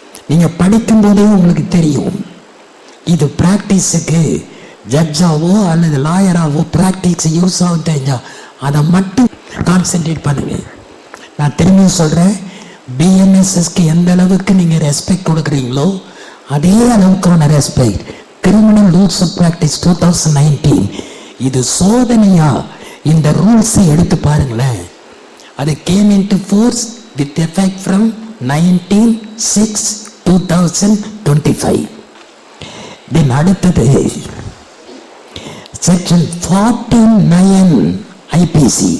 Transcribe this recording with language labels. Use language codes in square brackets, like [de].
[ta] நீங்கள் படிக்கும்போதே உங்களுக்கு தெரியும். இது ப்ராக்டிஸுக்கு ஜட்ஜாவோ அல்லது லாயராவோ ப்ராக்டிஸ் யூஸ் ஆகும் தெரிஞ்சா அதை மட்டும் கான்சென்ட்ரேட் பண்ணுங்க. நான் திரும்பி சொல்கிறேன், பிஎன்எஸ்எஸ்க்கு எந்த அளவுக்கு நீங்கள் ரெஸ்பெக்ட் கொடுக்குறீங்களோ அதே அளவுக்கான respect criminal rules of practice 2019 இது சோதனையா? இந்த ரூல்ஸை எடுத்து பாருங்களேன். அது [en] came into force with effect from 19/6/2025. [ta] தென் அடுத்தது செக்ஷன் 49 IPC.